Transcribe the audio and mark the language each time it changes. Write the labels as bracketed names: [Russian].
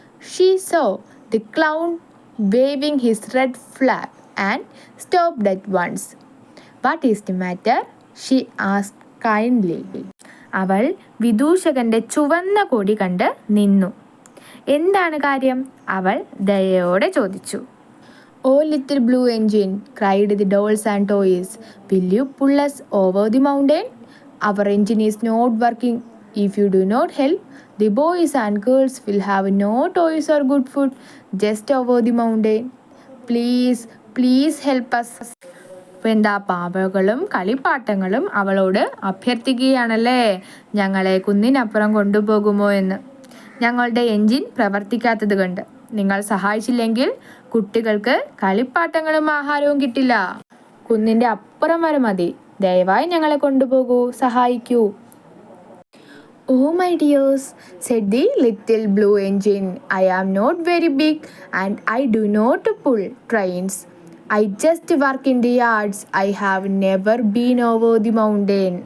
[English] She saw the clown waving his red flag and stopped at once. What is the matter? She asked kindly. [Malayalam] അവൾ വിദൂഷകന്റെ ചുവന്ന കൊടി കണ്ട് നിന്നു. എന്താണ് കാര്യം? അവൾ ദയയോടെ ചോദിച്ചു. [English] Oh little blue engine, cried the dolls and toys, will you pull us over the mountain? Our engine is not working. If you do not help, the boys and girls will have no toys or good food just over the mountain. Please, please help us. [Malayalam] എന്താ പാവകളും കളിപ്പാട്ടങ്ങളും അവളോട് അഭ്യർത്ഥിക്കുകയാണല്ലേ, ഞങ്ങളെ കുന്നിനപ്പുറം കൊണ്ടുപോകുമോ എന്ന്. ഞങ്ങളുടെ engine പ്രവർത്തിക്കാത്തത് കണ്ട് നിങ്ങൾ സഹായിച്ചില്ലെങ്കിൽ കുട്ടികൾക്ക് കളിപ്പാട്ടങ്ങളും ആഹാരവും കിട്ടില്ല. കുന്നിൻ്റെ അപ്പുറം വരെ മതി, ദയവായി ഞങ്ങളെ കൊണ്ടുപോകൂ, സഹായിക്കൂ. [English] Oh my dears, said the little blue engine, I am not very big and I do not pull trains. I just work in the yards. I have never been over the mountain.